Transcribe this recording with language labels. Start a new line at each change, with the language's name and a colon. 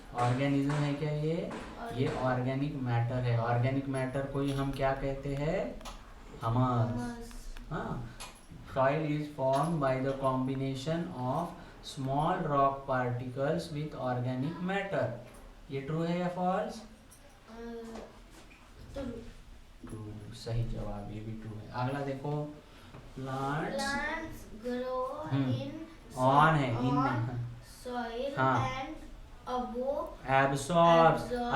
Hindi: Organism है क्या ये ऑर्गेनिक मैटर है। ऑर्गेनिक मैटर को ही हम क्या कहते हैं, ह्यूमस। हाँ
English: soil is formed by the combination of small rock particles with organic matter।
Hindi: ये ट्रू है या फॉल्स। ट्रू सही जवाब, ये भी ट्रू है। अगला देखो, प्लांट्स
English: grow in
Hindi: ऑन है इन
English: on
Hindi: नहीं,
English: soil
Hindi: हाँ।
English: and above absorb. absorb।